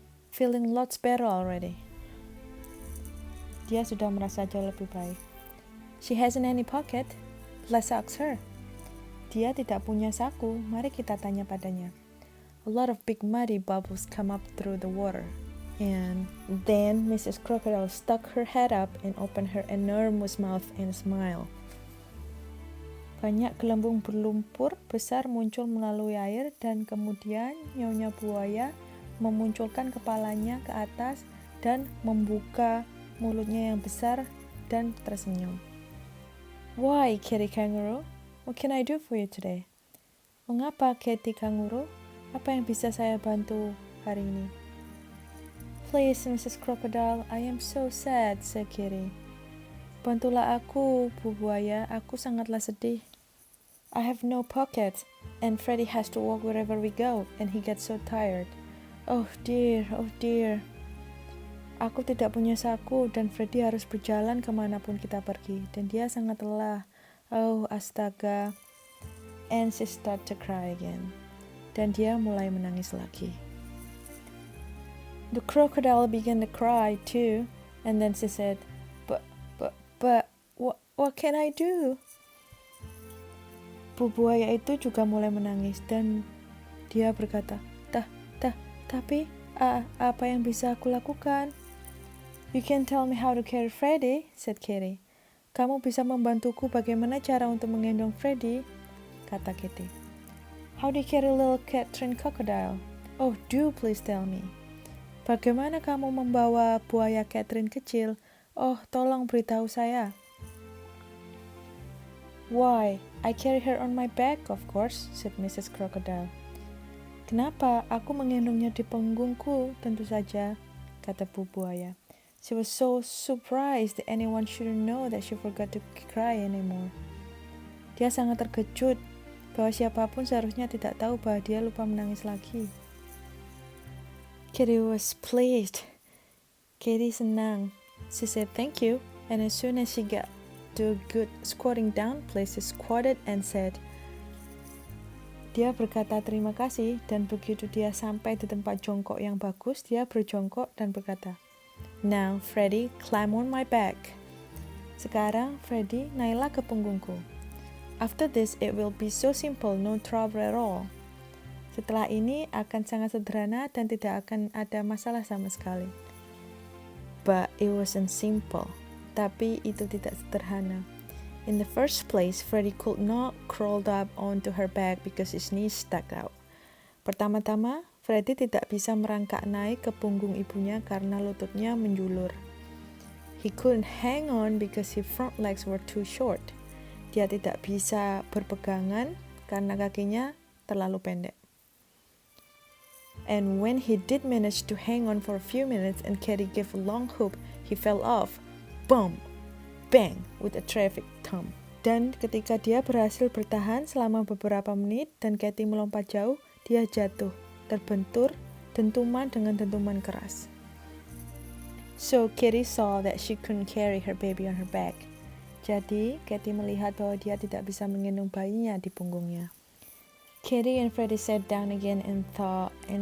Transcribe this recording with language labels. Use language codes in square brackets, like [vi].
[en] Feeling lots better already. [id] Dia sudah merasa jauh lebih baik. [en] She hasn't any pocket. Let's ask her. [id] Dia tidak punya saku, mari kita tanya padanya. [en] A lot of big muddy bubbles come up through the water. And then Mrs. Crocodile stuck her head up and opened her enormous mouth and smiled. [id] Banyak gelembung berlumpur besar muncul melalui air dan kemudian Nyonya Buaya memunculkan kepalanya ke atas dan membuka mulutnya yang besar dan tersenyum. [en] Why, Katy Kangaroo? What can I do for you today? [id] Mengapa, Katy Kangaroo? Apa yang bisa saya bantu hari ini? [en] Please, Mrs. Crocodile, I am so sad, said Katy. [id] Bantulah aku, Bu Buaya, aku sangatlah sedih. [en] I have no pocket, and Freddie has to walk wherever we go, and he gets so tired. Oh dear, oh dear. [id] Aku tidak punya saku, dan Freddie harus berjalan kemanapun kita pergi, dan dia sangat lelah. Oh, astaga. [en] And she started to cry again. [id] Dan dia mulai menangis lagi. [en] The crocodile began to cry too, and then she said, But, what can I do? [id] Bu buaya itu juga mulai menangis, dan dia berkata, Tapi, apa yang bisa aku lakukan? [en] You can tell me how to carry Freddie, said Katy. [id] Kamu bisa membantuku bagaimana cara untuk menggendong Freddie? Kata Katy. [en] How do you carry little Catherine crocodile? Oh, do please tell me. [id] Bagaimana kamu membawa buaya Catherine kecil? Oh, tolong beritahu saya. [en] Why, I carry her on my back, of course, said Mrs. Crocodile. [id] Kenapa? Aku menggendongnya di punggungku, tentu saja, kata Bu Buaya. [en] She was so surprised that anyone shouldn't know that she forgot to cry anymore. [id] Dia sangat terkejut bahwa siapapun seharusnya tidak tahu bahwa dia lupa menangis lagi. [en] Katy was pleased. [id] Katy senang. She said thank you, and as soon as she got to a good squatting down place, she squatted and said, Dia berkata terima kasih, dan begitu dia sampai di tempat jongkok yang bagus, dia berjongkok dan berkata, [en] Now, Freddie, climb on my back. [id] Sekarang, Freddie, naiklah ke punggungku. [en] After this, it will be so simple, no trouble at all. [id] Setelah ini akan sangat sederhana dan tidak akan ada masalah sama sekali. [en] But it wasn't simple. [id] Tapi itu tidak sederhana. [en] In the first place, Freddy could not crawl up onto her back because his knees stuck out. [id] Pertama-tama, Freddy tidak bisa merangkak naik ke punggung ibunya karena lututnya menjulur. [en] He couldn't hang on because his front legs were too short. [id] Dia tidak bisa berpegangan karena kakinya terlalu pendek. [en] And when he did manage to hang on for a few minutes and Katie gave a long whoop, he fell off. Boom! Bang! With a terrific thump. [id] Dan ketika dia berhasil bertahan selama beberapa menit dan Katie melompat jauh, dia jatuh, terbentur, dentuman dengan dentuman keras. [en] So Katie saw that she couldn't carry her baby on her back. [id] Jadi Katie melihat bahwa dia tidak bisa menggendong bayinya di punggungnya. [en] Katie and Freddy sat down again and thought.